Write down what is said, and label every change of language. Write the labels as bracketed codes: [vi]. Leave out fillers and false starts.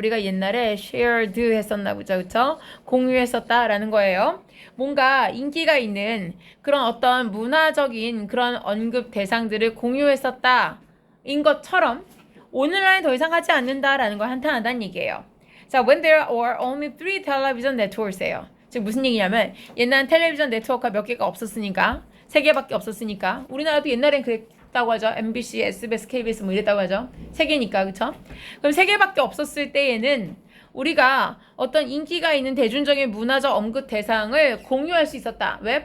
[ko] 우리가 옛날에 shared 했었나 보죠. 그렇죠? 공유했었다라는 거예요. 뭔가 인기가 있는 그런 어떤 문화적인 그런 언급 대상들을 공유했었다 인 것처럼 오늘날에 더 이상 하지 않는다라는 걸 한탄한다는 얘기예요. [en] 자, when there are only 3 television networks예요. [ko] 즉 무슨 얘기냐면 옛날엔 텔레비전 네트워크가 몇 개가 없었으니까 3개밖에 없었으니까 우리나라도 옛날엔 그랬다고 하죠. MBC, SBS, KBS 뭐 이랬다고 하죠. 3개니까 그쵸? 그럼 3개밖에 없었을 때에는 우리가 어떤 인기가 있는 대중적인 문화적 언급 대상을 공유할 수 있었다. 왜?